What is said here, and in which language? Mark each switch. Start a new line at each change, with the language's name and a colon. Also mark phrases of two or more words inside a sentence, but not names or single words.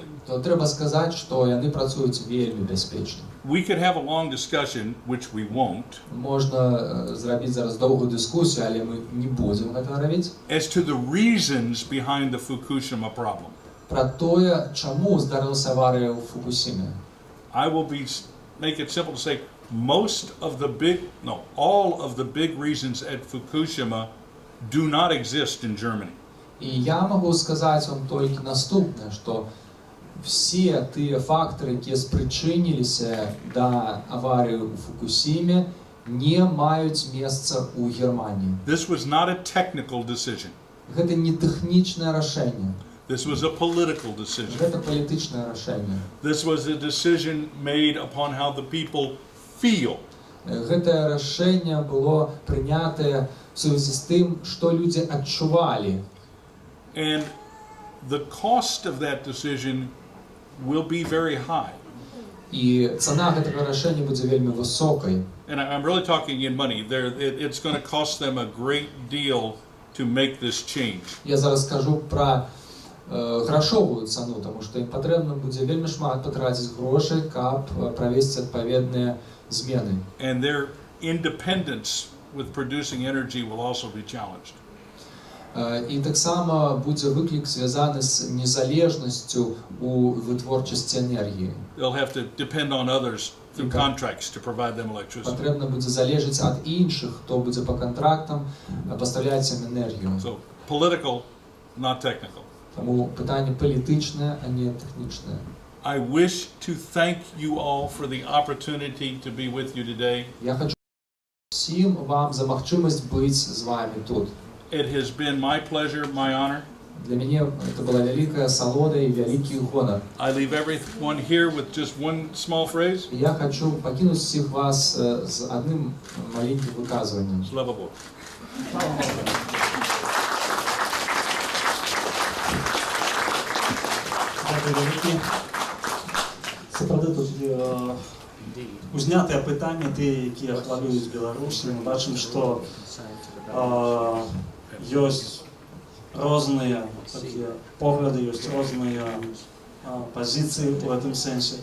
Belarusian: то трэба сказаць, што яны працуюць вельмі бяспечна.
English: We could have a long discussion, which we won't,
Belarusian: Можна зрабіць зараз доўгую дыскусію, але мы не будзем гэтага рабіць,
English: as to the reasons behind the Fukushima problem.
Belarusian: пра тое, чаму здарылася аварыя ў Фукусіме.
English: I will make it simple to say all of the big reasons at Fukushima do not exist in Germany.
Belarusian: І я магу сказаць вам толькі наступнае, што все тыя фактары, якія спрычыніліся да аварыі ў Фукусіме, не маюць месца ў Германіі.
English: This was not a technical decision.
Belarusian: Гэта не тэхнічнае рашэнне.
English: This was a political decision.
Belarusian: Гэта палітычнае рашэнне.
English: This was a decision made upon how the people feel.
Belarusian: Гэтае рашэнне было прынятае ў сувязі з тым, што людзі адчувалі.
English: And the cost of that decision will be very high.
Belarusian: І цана гэтага рашэння будзе вельмі высокай.
English: And I'm really talking in money. It's going to cost them a great deal to make this change.
Belarusian: Я зараз скажу пра грашовую цану, тому што ім патрэбна будзе вельмі шмат патраціць грошай, каб правесці адпаведныя змены.
English: And their independence with producing energy will also be challenged.
Belarusian: І таксама будзе выклік звязаны з незалежнасцю у вытворчасці энергіі.
English: They'll have to depend on others through contracts to provide them electricity.
Belarusian: Патрэбна будзе залежаць ад іншых, хто будзе па кантрактам пастаўляць ім энергію.
English: So political, not technical.
Belarusian: Таму пытанне палітычнае, а не тэхнічнае.
English: I wish to thank you all for the opportunity to be with you today.
Belarusian: Я хочу всім вам за магчымасць быць з вами тут.
English: It has been my pleasure, my honor.
Belarusian: Для мяне это была вялікая асалода і вялікі гонар.
English: I leave everyone here with just one small phrase.
Belarusian: Я хочу пакінуць усіх вас з адным маленькім выказваннем. Слава Богу.
Ukrainian: Дякую велике.
Belarusian: Сапраўды тут узнятыя пытанні, тыя, якія хвалююць Беларусі. Мы бачым, што ёсць розныя такія погляды, ёсць розныя пазіцыі ў гэтым сэнсе.